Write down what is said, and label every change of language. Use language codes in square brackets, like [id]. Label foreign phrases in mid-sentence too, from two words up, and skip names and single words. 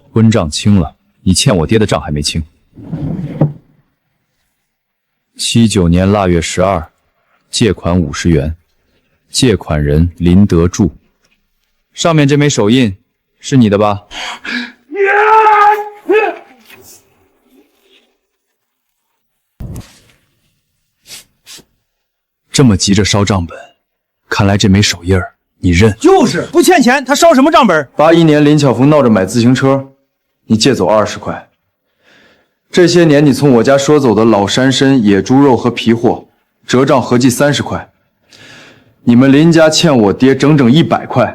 [zh] 婚賬清了，你欠我爹的賬還沒清。79年臘月12，借款50元。借款人林德柱，上面這枚手印是你的吧？這麼急着燒賬本，看來這枚手印兒你認。就是不欠錢，他燒什麼賬本？81年林巧峰鬧着買自行車，你借走20塊。這些年你從我家說走的老山參、野豬肉和皮貨，折賬合計30塊。你們林家欠我爹整整100塊，